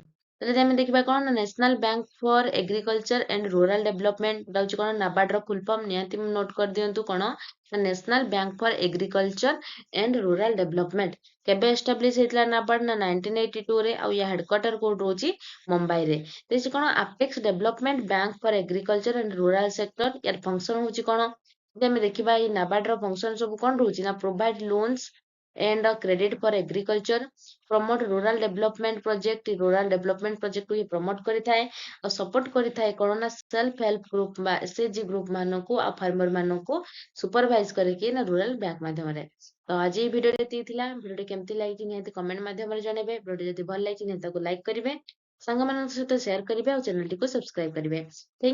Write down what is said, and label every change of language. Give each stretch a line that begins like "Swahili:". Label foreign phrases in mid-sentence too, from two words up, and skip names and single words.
Odia: ତାହେଲେ ଯଦି ଆମେ ଦେଖିବା କଣ ନା ନ୍ୟାସନାଲ ବ୍ୟାଙ୍କ ଫର ଏଗ୍ରିକଲଚର ଆଣ୍ଡ ରୁରାଲ ଡେଭଲପମେଣ୍ଟ ହଉଛି କଣ ନାବାର୍ଡ ର
English: full form
Odia: ନିହାତି ନୋଟ କରିଦିଅନ୍ତୁ କଣ ନା ନ୍ୟାସନାଲ ବ୍ୟାଙ୍କ ଫର ଏଗ୍ରିକଲଚର ଆଣ୍ଡ ରୁରାଲ ଡେଭଲପମେଣ୍ଟ। କେବେ ଏଷ୍ଟାବ୍ଲିଶ ହେଇଥିଲା ନାବାର୍ଡ ନା 1982 ରେ। ଆଉ ୟା ହେଡକ୍ୱାର୍ଟର କୋଉଠି ରହୁଛି ମୁମ୍ବାଇରେ। ଦେଇଛି କଣ
English: apex development bank for agriculture and rural sector.
Odia: ୟାର ଫଙ୍କସନ ହଉଛି କଣ ଯଦି ଆମେ ଦେଖିବା ଏଇ ନାବାର୍ଡ ର ଫଙ୍କସନ ସବୁ କଣ ରହୁଛି ନା
English: provide loans and credit for agriculture, promote rural development project। rural development project
Odia: କୁ ପ୍ରମୋଟ କରିଥାଏ ଆଉ ସପୋର୍ଟ କରିଥାଏ କଣ ନା
English: self help group
Odia: ବା
English: SHG group
Odia: ମାନଙ୍କୁ ଆଉ ଫାର୍ମର ମାନଙ୍କୁ ସୁପରଭାଇଜ କରିକି ନା
English: rural bank
Odia: ମାଧ୍ୟମରେ। ତ ଆଜି ଏହି ଭିଡିଓରେ ଏତିକି ଥିଲା। ଭିଡିଓଟି କେମିତି ଲାଗିଛି ନିହାତି କମେଣ୍ଟ ମାଧ୍ୟମରେ ଜଣେଇବେ। ଭିଡିଓ ଯଦି ଭଲ ଲାଗିଛି ନିହାତି ତାକୁ ଲାଇକ୍ କରିବେ, ସାଙ୍ଗମାନଙ୍କ ସହିତ ସେୟାର କରିବେ ଆଉ ଚ୍ୟାନେଲଟିକୁ ସବସ୍କ୍ରାଇବ କରିବେ।